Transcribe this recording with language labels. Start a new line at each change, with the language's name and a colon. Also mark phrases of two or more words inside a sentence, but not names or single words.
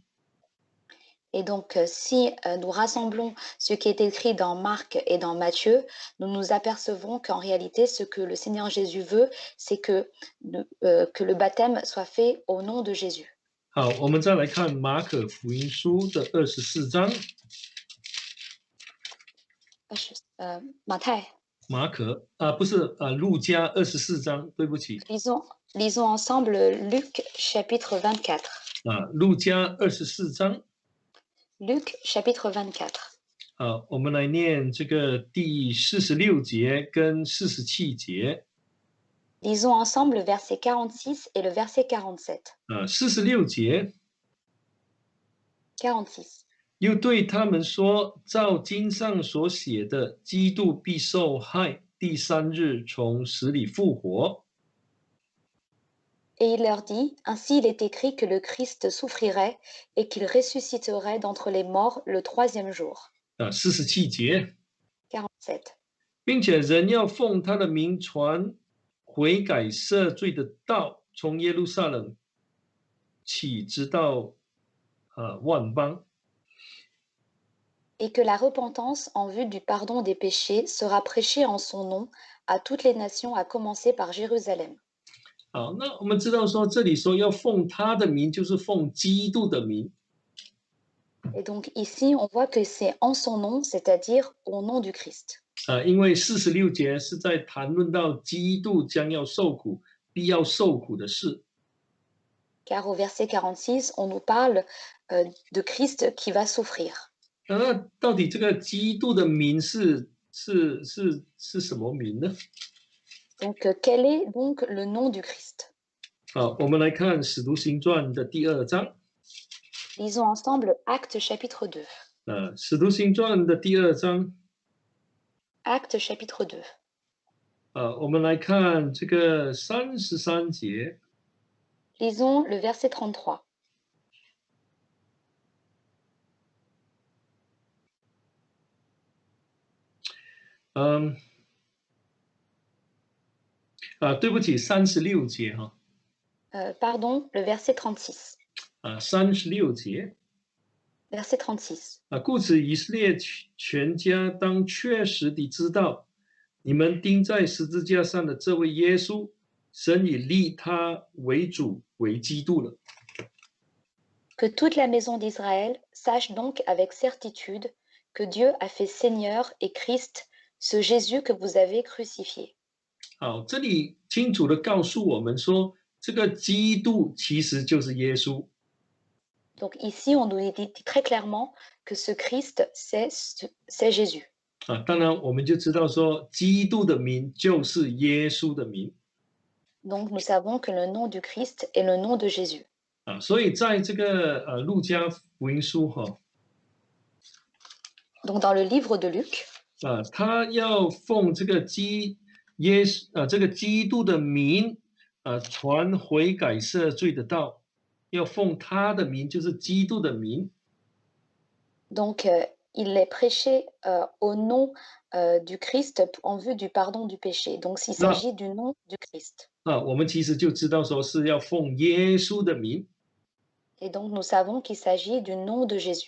French: Et donc, si nous rassemblons ce qui est écrit dans Marc et dans Matthieu, nous nous apercevons qu'en réalité, ce que le Seigneur Jésus veut, c'est que le baptême soit fait au nom de Jésus.
Chinese: 好，我们再来看马可福音书的24章。马太。马可不是路加24章，对不起。
French: Lisons ensemble Luc chapitre 24.
Chinese: 路加24章。
French: Luc chapitre 24.
Chinese: 我们来念这个第46节跟47节。
French: Lisons ensemble le verset 46 et le verset 47.
Chinese: 46 节。
French: 46.
Chinese: 又对他们说，照经上所写的，基督必受害，第3日从死里复活。
French: Et il leur dit, ainsi il est écrit que le Christ souffrirait et qu'il ressusciterait d'entre les morts le 3e jour.
Chinese: 47 节。
French: 47.
Chinese: 并且人要奉他的名传悔改赦罪的道，从耶路撒冷起，直到万邦。
French: Et que la repentance en vue du pardon des péchés sera prêchée en son nom à toutes les nations, à commencer par Jérusalem.
Chinese: 好，那我们知道说，这里说要奉他的名，就是奉基督的名。
French: Et donc ici, on voit que c'est en son nom, c'est-à-dire au nom du Christ.
Chinese: 因为46节是在谈论到基督将要受苦、必要受苦的事。
French: Car au verset 46, on nous parle de Christ qui va souffrir.
Chinese: 那到底这个基督的名是什么名呢？
French: Donc, quel est donc le nom du Christ?
Chinese: 好，我们来看《使徒行传》的第2章。
French: Lisons ensemble Actes chapitre 2.
Chinese: 《使徒行传》的第2章。
French: Actes chapitre 2.
Chinese: 我们来看这个33节。
French: Lisons le verset 33.
Chinese: 对不起，36节哈。
French: Pardon, le verset 36.
Chinese: 36 节。
French: Verset 36.
Chinese: 故此以色列全家当确实地知道，你们钉在十字架上的这位耶稣，神已立他为主为基督了。
French: Que toute la maison d'Israël sache donc avec certitude que Dieu a fait Seigneur et Christ, ce Jésus que vous avez crucifié.
Chinese: 好，这里清楚地告诉我们说，这个基督其实就是耶稣。
French: Donc ici, on nous dit très clairement que ce Christ, c'est Jésus.
Chinese: 当然我们就知道说，基督的名就是耶稣的名。
French: Donc nous savons que le nom du Christ est le nom de Jésus.
Chinese: 所以在这个路加福音书
French: Donc dans le livre de Luc,
Chinese: 他要奉这个这个基督的名传悔改赦罪的道，要奉他的名，就是基督的名。
French: Donc il est prêché au nom du Christ en vue du pardon du péché. Donc il s'agit du nom du Christ.
Chinese: 我们其实就知道说是要奉耶稣的名。
French: Et donc nous savons qu'il s'agit du nom de Jésus.